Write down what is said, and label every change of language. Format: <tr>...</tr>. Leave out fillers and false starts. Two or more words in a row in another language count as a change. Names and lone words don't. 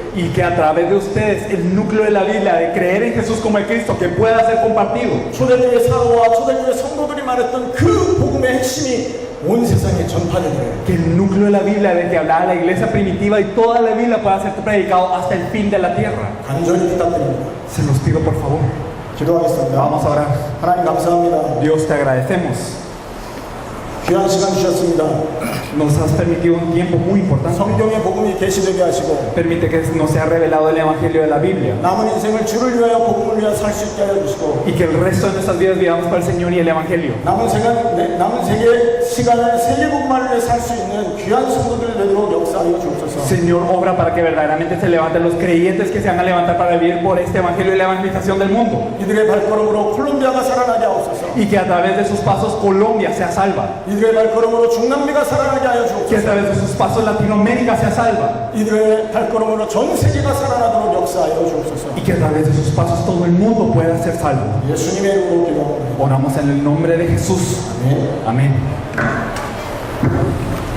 <es>Y que a través de ustedes el núcleo de la Biblia de creer en Jesús como el Cristo que pueda ser compartido.</es> <ko>초대교회 사도와 초대교회 성도들이 말했던 그 복음의 핵심이 온 세상에 전파되기를</ko> <es>Que el núcleo de la Biblia, de que hablaba la iglesia primitiva y toda la Biblia pueda ser predicado hasta el fin de la tierra.</es> <ko>간절히 부탁드립니다.</ko> <es>Se los pido por favor.</es> <ko>기도하겠습니다.</ko> <es>Vamos a orar.</es> <ko>하나님 감사합니다.</ko> <es>Dios, te agradecemos.</es> <ko>귀한 시간 주셨습니다.</ko> <es>Nos has permitido un tiempo muy importante.</es> <ko>성경의 복음이 계시되게 하시고</ko> <es>Permite que nos sea revelado el Evangelio de la Biblia.</es> <ko>남은 인생을 주를 위하여 복음을 위하여 살 수 있게 하여 주시고</ko> <es>Y que el resto de nuestras vidas vivamos para el Señor y el Evangelio.</es> <ko>남은 세계 시간을 세계복음을 위해 살 수 있는 귀한 성도들 되도록 역사하여 주옵소서.</ko> <es>Señor, obra para que verdaderamente se levanten los creyentes que se van a levantar para vivir por este Evangelio y la evangelización del mundo.</es> <ko>이들의 발걸음으로 콜롬비아가 살아나게 하옵소서.</ko> <es>Y que a través de sus pasos Colombia sea salva.</es> <ko>이들의 발걸음으로 중남미가 살아나게 하여</ko> <es>Que a</es> <ko>주옵소서.</ko> <es>través de sus pasos Latinoamérica sea salva.</es> <ko>이들의 발걸음으로 전 세계가 살아나도록 역사하여 주옵소서.</ko> <es>Y que a través de sus pasos todo el mundo pueda ser salvo.</es> <ko>예수님의 이름으로 기도합니다.</ko> <es>Oramos en el nombre de Jesús.</es> <ko>아멘.</ko> <es>Amén.</es>